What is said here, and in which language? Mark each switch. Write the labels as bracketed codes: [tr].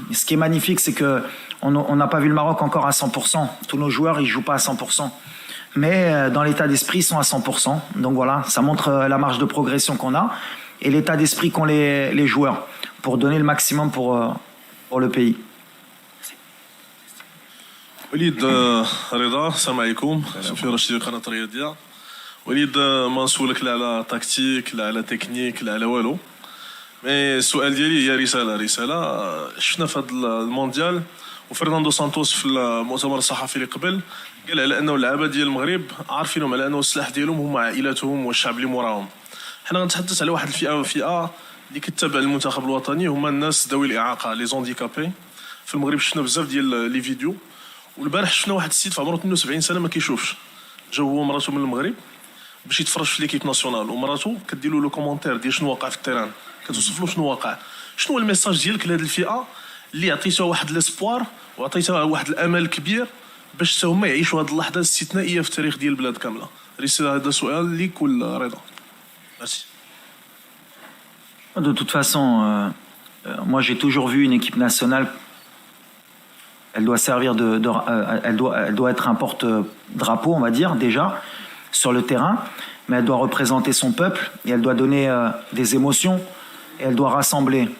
[fr] Et ce qui est magnifique, c'est qu'on n'a pas vu le Maroc encore à 100%. Tous nos joueurs, ils jouent pas à 100%. Mais dans l'état d'esprit, ils sont à 100%. Donc voilà, ça montre la marge de progression qu'on a et l'état d'esprit qu'ont les joueurs pour donner le maximum pour le pays. [ar] وليد رضا السلام عليكم صوفي رشيد قناه الرياضيه وليد ما نسولك لا على تكتيك لا على تكنيك لا على والو مي السؤال ديالي هي رساله شفنا في هذا المونديال وفرناندو سانتوس في المؤتمر الصحفي اللي قبل قال على انه اللعابه ديال المغرب عارفينهم على انه السلاح ديالهم هما عائلاتهم والشعب اللي موراهم. حنا غنتحدث على واحد الفئه اللي كتتابع المنتخب الوطني هما الناس ذوي الاعاقه لي زونديكابي. في المغرب شفنا بزاف ديال لي فيديو والبارح شفنا واحد السيد في عمره 72 سنه ما كيشوفش جا هو ومراته من المغرب باش يتفرج في ليكيب ناسيونال ومراته كدير له كومونتير ديال شنو واقع في التيران كتوصف له شنو واقع. شنو هو الميساج ديالك لهذه الفئه اللي عطيتها واحد لاسبوار وعطيتها واحد الامل كبير باش حتى هما يعيشوا هذه اللحظه الاستثنائيه في التاريخ ديال البلاد كامله؟ رساله هذا سؤال ليك ولا رضا؟ ميرسي. [fr] De toute façon, moi j'ai toujours vu une équipe nationale. Elle doit servir elle doit être un porte-drapeau, on va dire déjà sur le terrain, mais elle doit représenter son peuple et elle doit donner des émotions et elle doit rassembler.